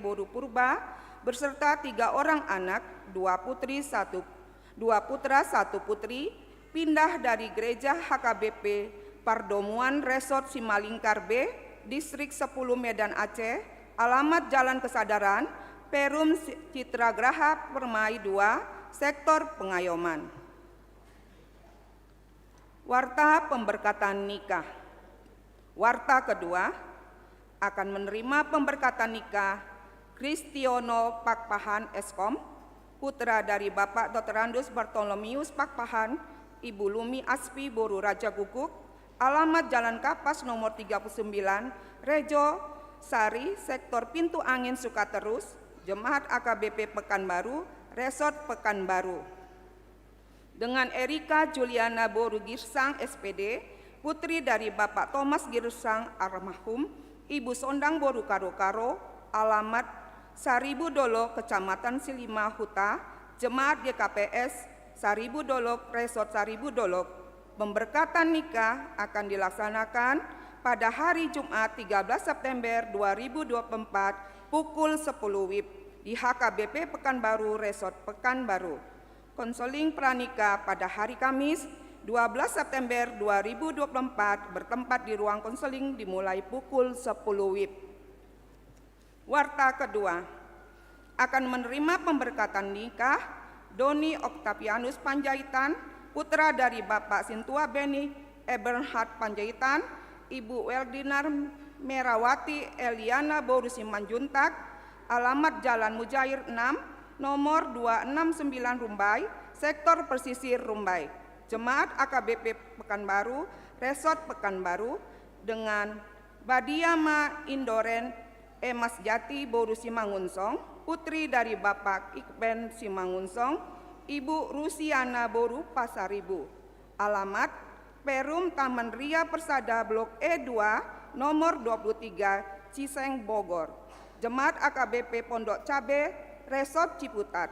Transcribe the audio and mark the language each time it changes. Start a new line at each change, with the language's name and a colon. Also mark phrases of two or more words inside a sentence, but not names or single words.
Indonesian: Boru Purba, berserta 3 orang anak, 2 putra, 1 putri, pindah dari Gereja HKBP Pardomuan Resort Simalingkar B, Distrik 10 Medan Aceh, alamat Jalan Kesadaran, Perum Citragraha Permai 2, Sektor Pengayoman. Warta pemberkatan nikah. Warta kedua, akan menerima pemberkatan nikah Kristiono Pakpahan Eskom, putra dari Bapak Dr. Andus Bartolomius Pakpahan, Ibu Lumi Aspi Boru Raja Guguk, alamat Jalan Kapas nomor 39, Rejo Sari, Sektor Pintu Angin Sukaterus, Jemaat AKBP Pekanbaru, Resort Pekanbaru. Dengan Erika Juliana Boru Girsang SPD, putri dari Bapak Thomas Girsang almarhum, Ibu Sondang Boru Karo-Karo, alamat Saribu Dolok, Kecamatan Silima Huta, Jemaat GKPS Saribu Dolok, Resort Saribu Dolok. Pemberkatan nikah akan dilaksanakan pada hari Jumat 13 September 2024 pukul 10 WIB di HKBP Pekanbaru, Resort Pekanbaru. Konseling pranikah pada hari Kamis 12 September 2024 bertempat di ruang konseling dimulai pukul 10 WIB. Warta kedua, akan menerima pemberkatan nikah Doni Octavianus Panjaitan, putra dari Bapak Sintua Beni Eberhard Panjaitan, Ibu Weldinar Merawati Eliana Boru Simanjuntak, alamat Jalan Mujair 6, nomor 269 Rumbai, Sektor Pesisir Rumbai, Jemaat AKBP Pekanbaru, Resort Pekanbaru, dengan Badiama Indoren Emas Jati Boru Simangunsong, putri dari Bapak Ikben Simangunsong, Ibu Rusiana Boru Pasaribu, alamat Perum Taman Ria Persada Blok E2 nomor 23 Ciseng Bogor, Jemaat AKBP Pondok Cabe, Resort Ciputat.